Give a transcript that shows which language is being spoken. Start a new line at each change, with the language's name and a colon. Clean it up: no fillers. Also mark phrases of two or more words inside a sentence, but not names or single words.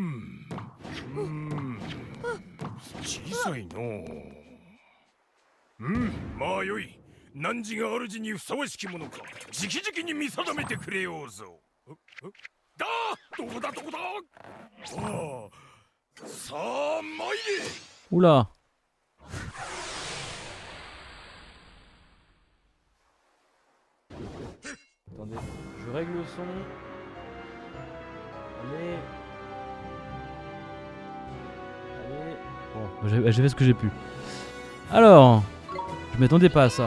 Japanese: 小さいのう。まあよい。汝が主にふさわしきものか直々に見定めてくれようぞ。だどこだどこだ。ああさあ参れ。
French: Oula. Attendez, je règle le son. Allez. Allez. Bon, j'ai fait ce que j'ai pu. Alors, je m'attendais pas à ça.